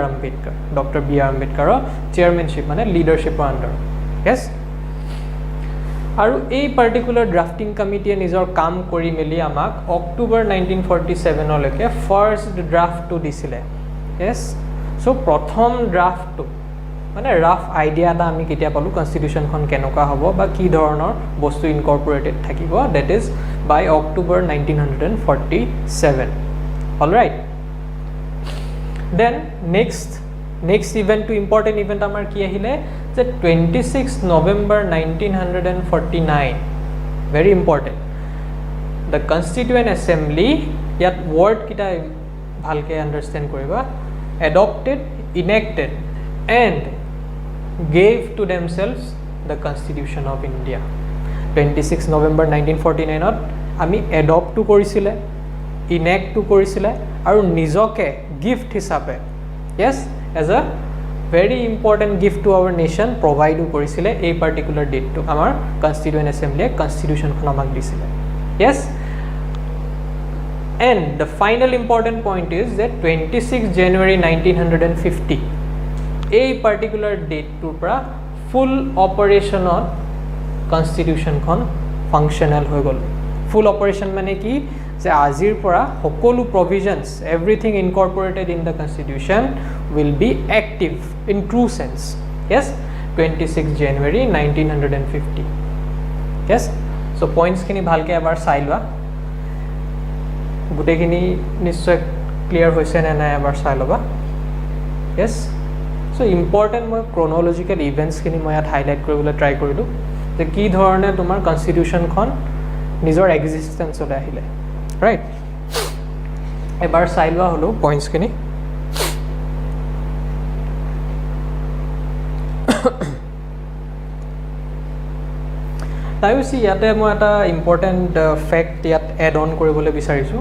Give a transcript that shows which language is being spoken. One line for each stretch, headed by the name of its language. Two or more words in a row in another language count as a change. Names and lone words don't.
Assamese: Ambedkar Dr. B.R. Ambedkar chairmanship mane
English: leadership under
Assamese: yes আৰু এই
English: particular drafting committee
Assamese: নিজৰ কাম কৰি মেলি আমাক October 1947 oleke
English: first draft
Assamese: টো দিছিলে
English: yes so
Assamese: prothom draft to মানে
English: rough idea
Assamese: টা আমি কেতিয়া পালোঁ constitution খন কেনেকুৱা হ'ব বা কি ধৰণৰ বস্তু incorporated থাকিব
English: that is by October 1947 all right then next event to important event amar ki ahile je 26 November 1949 very important the Constituent Assembly yat word
Assamese: কেইটা ভালকৈ
English: understand koriba adopted enacted and gave to themselves the Constitution of India 26 November 1949
Assamese: ত আমি adopt টো কৰিছিলে enact টো কৰিছিলে আৰু নিজকে gift হিচাপে
English: yes as a very important gift to our nation provide korisile a particular date to our Constituent Assembly constitution
Assamese: খন আমাক
English: disile yes and the final important point is that 26 January 1950 a particular date to pra full operation on constitution kon functional
Assamese: হৈ গ'ল
English: full operation
Assamese: মানে কি যে আজিৰ পৰা সকলো
English: provisions everything incorporated in the constitution will be active in true sense. Yes, 26 January 1950. Yes, so
Assamese: points কেইটা ভালকৈ আকৌ চাই লোৱা গোটেই কেইটা নিশ্চয় clear হৈছে না না আকৌ চাই লোৱা.
English: Yes, so
Assamese: important moi
English: chronological events
Assamese: কেইটা মই ইয়াত highlight কৰিবলৈ try কৰিলোঁ যে কি ধৰণে তোমাৰ constitution খন নিজৰ existence হৈ আহিলে, right? এবাৰ চাই লোৱা হ'লে points kini.
English: Now you see
Assamese: যাতে মই এটা
English: important fact yat add on
Assamese: কৰিবলৈ বিচাৰিছোঁ.